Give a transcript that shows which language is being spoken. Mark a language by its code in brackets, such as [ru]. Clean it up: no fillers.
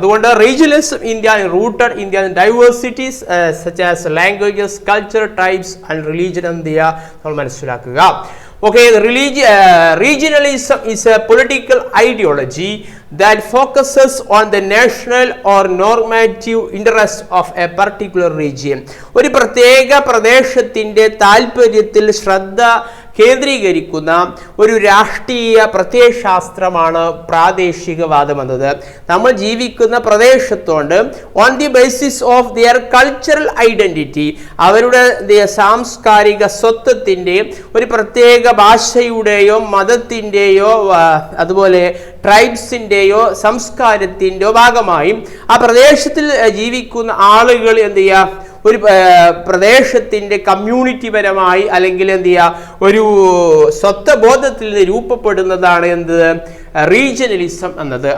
[ml] അതുകൊണ്ട് [en] regionalism India rooted Indian diversities such as languages, culture, tribes and religion [ml] എന്ത് ചെയ്യുക, നമ്മൾ മനസ്സിലാക്കുക. [en] Okay, regionalism is a political ideology that focuses on the national or normative interest of a particular region. [ml] ഒരു പ്രത്യേക പ്രദേശത്തിന്റെ താൽപര്യത്തിൽ ശ്രദ്ധ കേന്ദ്രീകരിക്കുന്ന ഒരു രാഷ്ട്രീയ പ്രത്യയശാസ്ത്രമാണ് പ്രാദേശികവാദം എന്നത്. നമ്മൾ ജീവിക്കുന്ന പ്രദേശത്തോണ്ട് [en] on the basis of their cultural identity, [ml] അവരുടെ സാംസ്കാരിക സ്വത്വത്തിൻ്റെ ഒരു പ്രത്യേക ഭാഷയുടെയോ മതത്തിൻ്റെയോ അതുപോലെ ട്രൈബ്സിൻ്റെയോ സംസ്കാരത്തിൻ്റെയോ ഭാഗമായി ആ പ്രദേശത്തിൽ ജീവിക്കുന്ന ആളുകൾ എന്ത് ചെയ്യുക, ഒരു പ്രദേശത്തിൻ്റെ കമ്മ്യൂണിറ്റി പരമായി അല്ലെങ്കിൽ എന്ത് ചെയ്യുക ഒരു സ്വത്വബോധത്തിൽ നിന്ന് രൂപപ്പെടുന്നതാണ് എന്ത് റീജിയണലിസം എന്നത്.